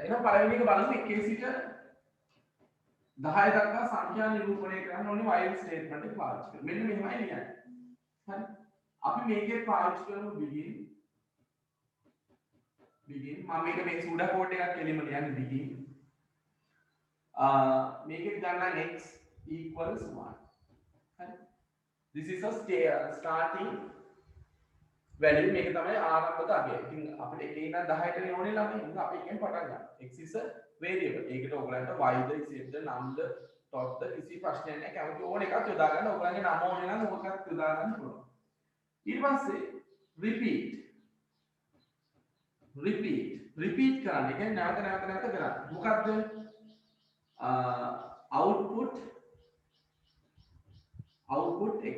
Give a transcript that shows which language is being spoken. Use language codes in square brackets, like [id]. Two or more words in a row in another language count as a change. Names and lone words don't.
[si] එහෙනම් පළවෙනි එක බලමු 1 සිට 10 දක්වා සංඛ්‍යා නිරූපණය කරන්න ඕනේ [en] while statement [si] එක පාවිච්චි කරලා. මෙන්න මෙහෙමයි ලියන්නේ. හරි. අපි මේකේ පාවිච්චි කරමු begin මම මේක මේ [en] pseudo code [si] එකක් එලිම ලියන්නේ begin මේකෙත් ගන්න [en] x equals 1 [si] හරි [en] this is a starting value [si] මේක තමයි ආරම්භක අගය. ඉතින් අපිට එකේ ඉඳන් 10ට යෝනේ ළමයි. ඉතින් අපි එකෙන් පටන් ගන්නවා. [en] x is a variable. [si] ඒකට ඔයගලන්ට y ද z ද නම් ද tot ද කිසි ප්‍රශ්නයක් නැහැ. කැමති ඕන එකක් යොදා ගන්න. ඔයගලන්ගේ නම ඕනේ නම් ඕකත් යොදා ගන්න පුළුවන්. ඊට පස්සේ repeat කරන්න. ඒ කියන්නේ නැවත කරන්න. මොකද්ද? [en] output x.